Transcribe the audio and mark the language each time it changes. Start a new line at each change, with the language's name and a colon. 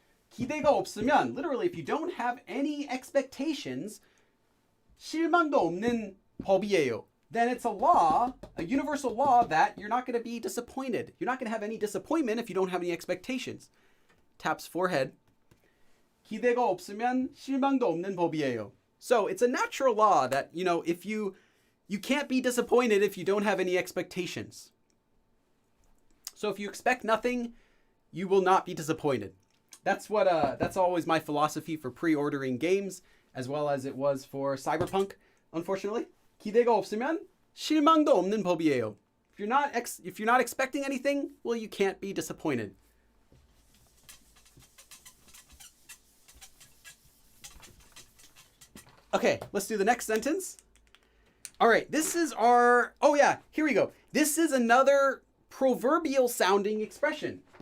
Korean: 기대가 없으면,
English: literally, if you don't have any expectations,
Korean: 실망도 없는 법이에요.
English: Then it's a law, a universal law, that you're not going to be disappointed. You're not going to have any disappointment if you don't have any expectations. Taps forehead.
Korean: 기대가 없으면 실망도 없는 법이에요.
English: So it's a natural law that, if you can't be disappointed if you don't have any expectations. So if you expect nothing, you will not be disappointed. That's always my philosophy for pre-ordering games, as well as it was for Cyberpunk, unfortunately.
Korean: 기대가 없으면 실망도 없는 법이에요.
English: If you're not expecting anything, well, you can't be disappointed. Okay, let's do the next sentence. All right, here we go. This is another proverbial sounding expression.